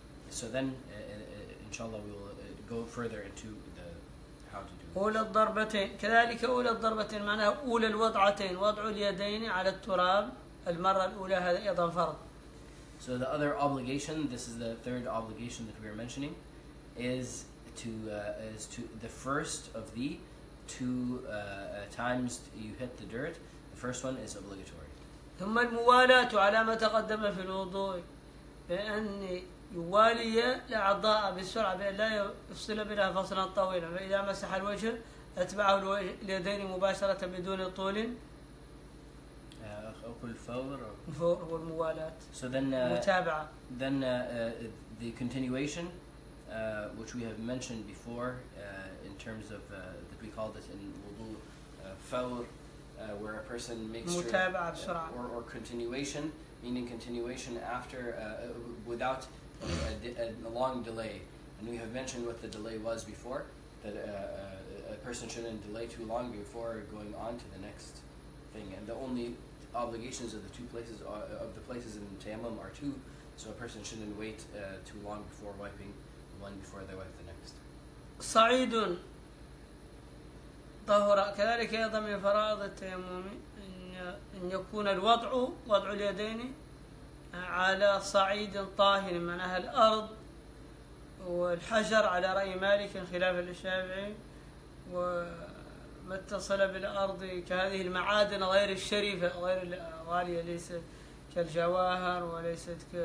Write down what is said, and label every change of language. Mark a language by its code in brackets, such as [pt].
[en] So then, inshallah, we will go further into how to do it. [ar] أولى الضربتين كذلك أولى الضربتين معناها أولى الوضعتين وضع اليدين على التراب المرة الأولى هذا أيضا فرض. [en] So the other obligation, this is the third obligation that we are mentioning, is to the first of the two times you hit the dirt. The first one is obligatory. [ar] ثم الموالاة على ما تقدم في الوضوء بأن يوالي الأعضاء بالسرعة بأن لا يفصل بينها فصلا طويلا، فإذا مسح الوجه أتبعه اليدين مباشرة بدون طول. الفور والموالاة. [en] So then [ar] متابعة. [en] Then the continuation, which we have mentioned before, in terms of that we called it in wudu fawr, where a person makes sure, or continuation, meaning continuation after without a long delay. And we have mentioned what the delay was before, that a person shouldn't delay too long before going on to the next thing. And the only obligations of the places in tayammum are two, so a person shouldn't wait too long before wiping one before they wipe the next. [ar] صعيد طهر كذلك أيضا من فرائض التيمم أن يكون وضع اليدين على صعيد طاهر، معناها الأرض والحجر على رأي مالك خلافا للشافعي، وما اتصل بالأرض كهذه المعادن غير الشريفة غير الغالية، ليست كالجواهر وليست